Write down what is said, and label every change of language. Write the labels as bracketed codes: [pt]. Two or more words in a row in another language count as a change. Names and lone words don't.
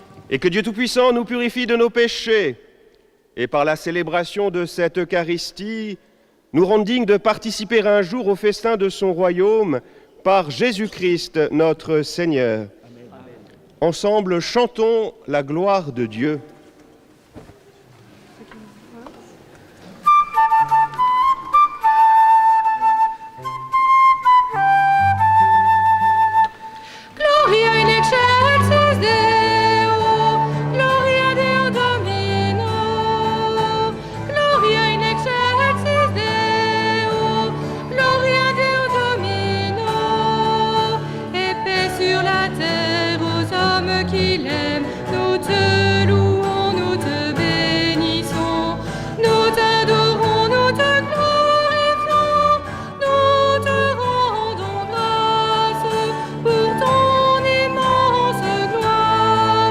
[fr] et que Dieu Tout-Puissant nous purifie de nos péchés, et par la célébration de cette Eucharistie, nous rende dignes de participer un jour au festin de son royaume par Jésus-Christ notre Seigneur. Amen. Ensemble, chantons la gloire de Dieu. [la] Gloria in excelsis Deo, Gloria Deo Domino, Gloria in excelsis Deo, Gloria Deo Domino, [fr] et paix sur la terre aux hommes qu'il aime. Nous te louons, nous te bénissons, nous t'adorons, nous te glorifions, nous te rendons grâce pour ton immense gloire.